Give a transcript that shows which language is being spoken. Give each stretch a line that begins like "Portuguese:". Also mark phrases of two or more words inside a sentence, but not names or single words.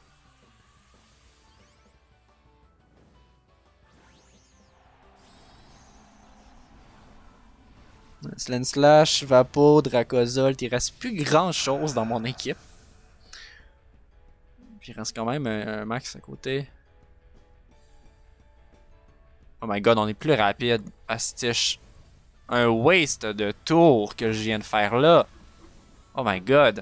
French: Slen Slash, Vapo, Dracozolt, il reste plus grand chose dans mon équipe. Puis il reste quand même un max à côté.
English: Oh my god,
French: on est plus rapide. Astiche. Un waste de tour que je viens de faire là.
English: Oh my god.